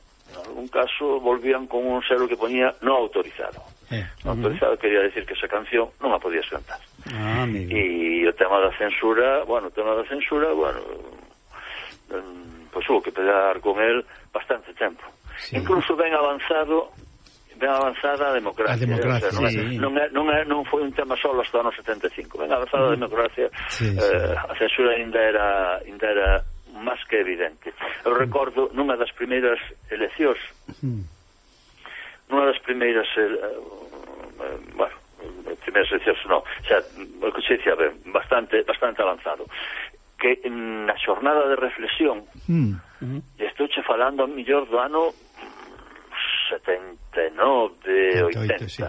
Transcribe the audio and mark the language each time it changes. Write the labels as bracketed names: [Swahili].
[Spanish] En algún caso volvían con un selo que ponía no autorizado. No autorizado quería decir que esa canción [Galician] non a [Spanish] podías cantar. Ah, amigo. [Galician] E o tema da censura, [Spanish] pues hubo que pelear con él [Galician] bastante tempo. Sí. Incluso ben avanzada a democracia. A democracia, o sea, sí. Non foi un tema solo hasta anos 75. Ben avanzada a democracia, sí. A censura ainda era más que evidente. Eu recordo nunha das primeiras eleccións, bastante avanzado, que na xornada de reflexión, estouche falando a mellor do ano 79, 80,